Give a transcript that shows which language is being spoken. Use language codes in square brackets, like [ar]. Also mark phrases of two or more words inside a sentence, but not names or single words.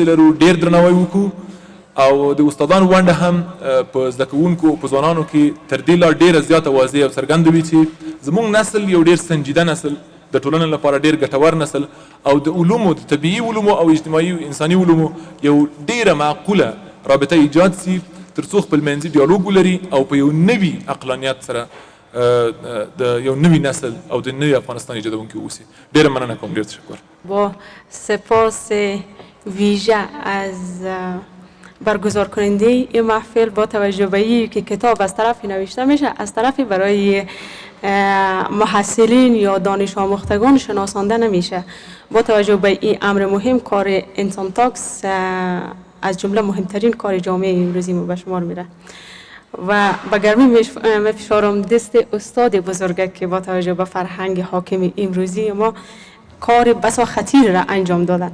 [ps] لرو ډېر درناوی وکړو او د استادانو ونډه هم په زده کوونکو په ځوانانو کې تر دې لا ډېره زیاته واضح او څرګنده وي چې زموږ نسل یو ډېر سنجیده نسل، د ټولنې لپاره ډېر ګټور نسل او د علومو د طبیعي علومو او اجتماعي انساني علومو یو ډېره معقوله رابطه ایجاد سي تر څو خپل منځي ډیالوګ ولري او په یو نوي عقلانیت سره د یو نوي نسل او د نوي افغانستان ایجادونکي اوسي. ډېره مننه کوم، ډېر تشکر. [fa] با سپاس ویژه از برگزار کننده این محفل با توجه به این که کتاب از طرفی نوشته میشه، از طرفی برای محصلین یا دانش آموختگان شناسانده نمیشه. با توجه به این امر مهم کار انسان تاکس از جمله مهمترین کار جامعه امروزی ما به شمار میره و با گرمی میفشارم دست استاد بزرگه که با توجه به فرهنگ حاکم امروزی ما کار بسا خطیر را انجام دادن.